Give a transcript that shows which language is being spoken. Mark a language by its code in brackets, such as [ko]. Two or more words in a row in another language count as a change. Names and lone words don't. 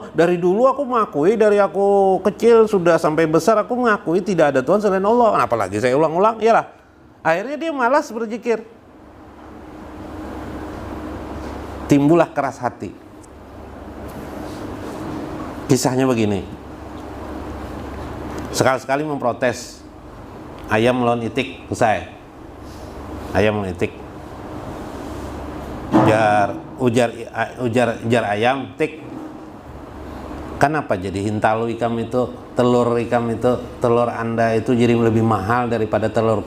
[id] Dari dulu aku mengakui, dari aku kecil sudah sampai besar aku mengakui tidak ada Tuhan selain Allah. Apalagi saya ulang-ulang, iyalah. Akhirnya dia malas berzikir. Timbullah keras hati. Kisahnya begini. Sekali-sekali memprotes. Ayam lawan itik, usai. Ayam lawan itik. Ujar ayam, tik. Kenapa jadi [bjn] hintalu ikam [id] itu, telur ikam itu, telur Anda itu jadi lebih mahal daripada telurku?